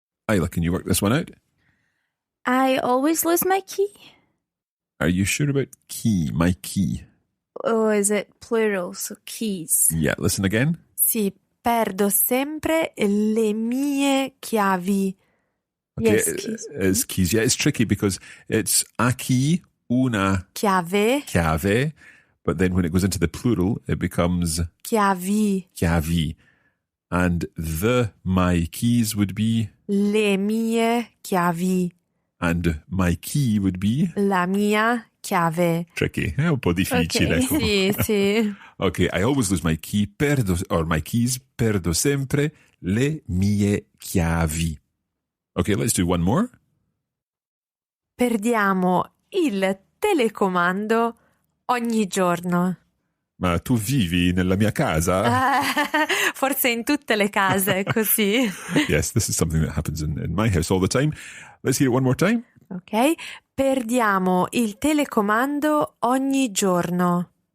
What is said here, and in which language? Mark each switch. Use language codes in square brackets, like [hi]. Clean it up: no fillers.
[en] Isla, can you work this one out? I always lose my key. Are you sure about key, my key? Oh, is it plural? So keys. Yeah, listen again. [it] Sì, perdo sempre le mie chiavi. [en] Okay, Yes, keys. it's keys. Yeah, it's tricky because it's a key, una [it] Chiave. [en] but then when it goes into the plural, it becomes [it] Chiavi. [en] chiavi. And the my keys would be, [it] Le mie chiavi. [en] and my key would be [it] La mia chiave. [en] tricky. [it] È un po' difficile. [en] Okay. [it] Sì. [en] Okay, I always lose my key, my keys, [it] perdo sempre le mie chiavi. [en] Okay, let's do one more. [it] Perdiamo il telecomando ogni giorno. Ma tu vivi nella mia casa? Forse in tutte le case è così. [en] Yes, this is something that happens in my house all the time. Let's hear it one more time. Ok? [it] Perdiamo il telecomando ogni giorno.